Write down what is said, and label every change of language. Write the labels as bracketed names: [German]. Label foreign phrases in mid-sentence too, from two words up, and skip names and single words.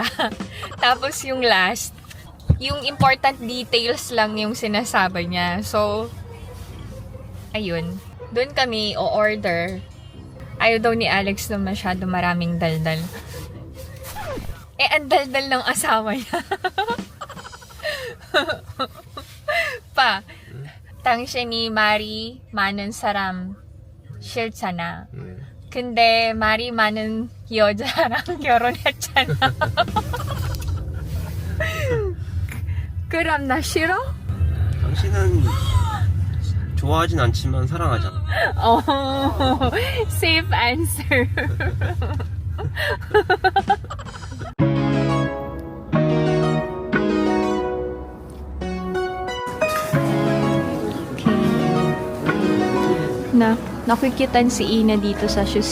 [Filipino] Tapos yung last, yung [English] important details [Filipino] lang yung sinasabi niya. So, ayun. Doon kami o-order. Ayaw daw ni Alex na masyado maraming daldal. Ang daldal ng asawa niya. Pa, [Korean] 당신이 말이 많은 사람 싫잖아. 근데 말이 많은 여자랑 결혼했잖아. 그럼 나 싫어? 당신은 좋아하진 않지만 사랑하잖아. [English] Oh, safe answer. [Filipino] Nakikitan si Ina dito sa shoes.